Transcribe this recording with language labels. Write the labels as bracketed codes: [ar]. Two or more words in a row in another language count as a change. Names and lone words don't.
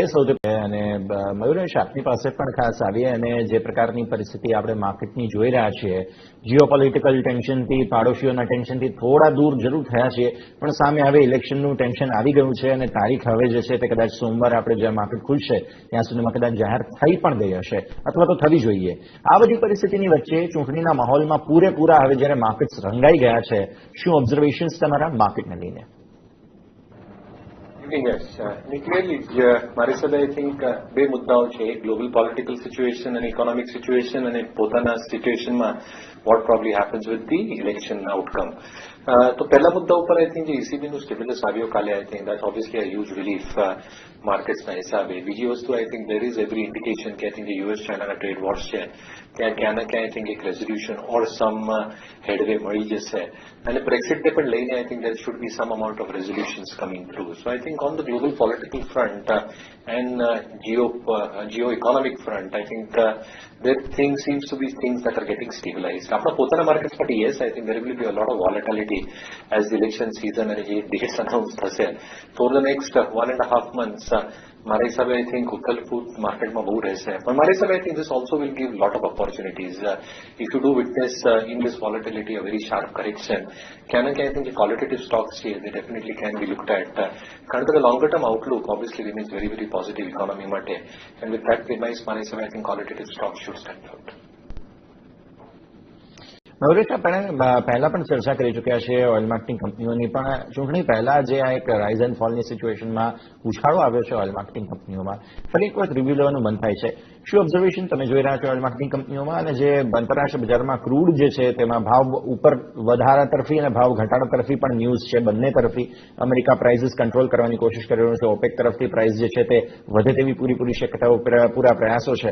[gu] સૌથી અને મયુરેશ, આપની પાસે પણ ખાસ આવીએ અને જે પ્રકારની પરિસ્થિતિ આપણે માર્કેટની જોઈ રહ્યા છીએ, જીઓપોલિટિકલ ટેન્શનથી, પાડોશીઓના ટેન્શનથી થોડા દૂર જરૂર થયા છીએ, પણ સામે હવે ઇલેક્શનનું ટેન્શન આવી ગયું છે અને તારીખ હવે જે છે તે કદાચ સોમવારે આપણે જ્યાં માર્કેટ ખુલશે ત્યાં સુધીમાં કદાચ જાહેર થઈ પણ ગઈ હશે અથવા તો થવી જોઈએ. આ બધી પરિસ્થિતિની વચ્ચે ચૂંટણીના માહોલમાં પૂરેપૂરા હવે જ્યારે માર્કેટ્સ રંગાઈ ગયા છે, શું ઓબ્ઝર્વેશન્સ તમારા માર્કેટને લઈને? [en] Yes, clearly, Marisol, I think [gu] બે મુદ્દાઓ છે, ગ્લોબલ પોલિટિકલ સિચ્યુએશન અને ઇકોનોમિક સિચ્યુએશન અને પોતાના સિચ્યુએશનમાં [en] what probably happens with the election outcome. [gu] તો પહેલા મુદ્દા ઉપર [en] I think [gu] જે ECBનું સ્ટિમ્યુલસ આવ્યો કાલે, [en] I think that's obviously a huge relief [gu] માર્કેટ્સના હિસાબે. બીજી વસ્તુ [en] I think there is every indication [gu] કે [en] I think [gu] જે US ચાઇનાના [en] trade wars [gu] છે ત્યાં ક્યાં ના ક્યાં [en] I think [gu] એક [en] resolution or some headway [gu] મળી જશે અને બ્રેક્સિટને પણ લઈને [en] I think there should be some amount of resolutions coming through. So I think on the global political front and geo-economic front, I think there seems to be things that are getting stabilized. [gu] આપણા પોતાના માર્કેટ્સ માટે [en] yes, I think there will be a lot of volatility as the election season and જે dates announce થશે. So over the next 1.5 months, [gu] મારા હિસાબે [en] I think [gu] ઉથલફૂથ માર્કેટમાં બહુ રહેશે. પણ મારા હિસાબે [en] I think this also will give lot of opportunities. If you do witness in this volatility a very sharp correction, [gu] ક્યાં ના ક્યાં [en] I think the qualitative stocks છે, they definitely can be looked at. [gu] કારણ કે [en] the longer term outlook obviously remains very, very positive economy માટે. And with that premise, [gu] મારા હિસાબે [en] I think qualitative stocks should stand out. [gu] મયુરેશ, આપણે પહેલા પણ ચર્ચા કરી ચૂક્યા છે [en] oil marketing [gu] કંપનીઓની, પણ ચૂંટણી પહેલા જે આ એક [en] rise and fall [gu] સિચ્યુએશનમાં ઉછાળો આવ્યો છે [en] oil marketing [gu] કંપનીઓમાં, ફરી એક વખત રિવ્યુ લેવાનું મન થાય છે. શું ઓબ્ઝર્વેશન તમે જોઈ રહ્યા છો [en] oil marketing [gu] કંપનીઓમાં અને જે આંતરરાષ્ટ્રીય બજારમાં ક્રૂડ જે છે તેમાં ભાવ ઉપર વધારા તરફી અને ભાવ ઘટાડા તરફી પણ ન્યૂઝ છે, બંને તરફી અમેરિકા [en] prices control [gu] કરવાની કોશિશ કરી રહ્યું છે, ઓપેક તરફથી પ્રાઇસ જે છે તે વધે તેવી પૂરી શક્યતાઓ, પૂરા પ્રયાસો છે.